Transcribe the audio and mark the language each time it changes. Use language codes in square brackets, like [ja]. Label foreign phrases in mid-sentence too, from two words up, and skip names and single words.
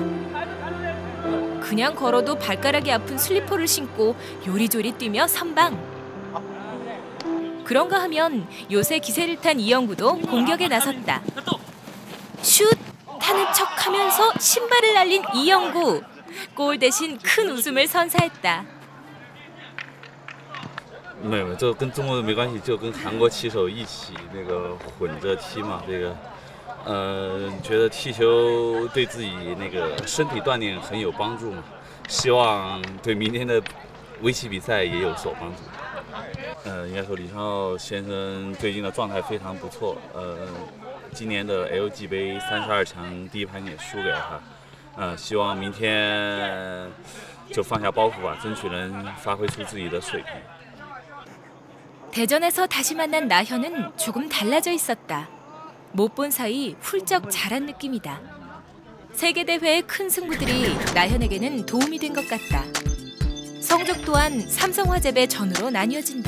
[ko] 그냥 걸어도 발가락이 아픈 슬리퍼를 신고 요리조리 뛰며 선방. 그런가 하면 요새 기세를 탄 이영구도 공격에 나섰다. 슛! 타는 척하면서 신발을 날린 이영구. 골 대신 큰 웃음을 선사했다. [zh] 没有，这跟中国没关系，就跟韩国棋手一起那个混着踢嘛。这个，觉得踢球对自己那个身体锻炼很有帮助嘛。希望对明天的围棋比赛也有所帮助。应该说李昌镐先生最近的状态非常不错。今年的 LG 杯32强第一盘也输给了他。希望明天就放下包袱吧，争取能发挥出自己的水平。 [ko] 대전에서 다시 만난 나현은 조금 달라져 있었다. 못 본 사이 훌쩍 자란 느낌이다. 세계대회의 큰 승부들이 나현에게는 도움이 된 것 같다. 성적 또한 삼성화재배 전으로 나뉘어진다.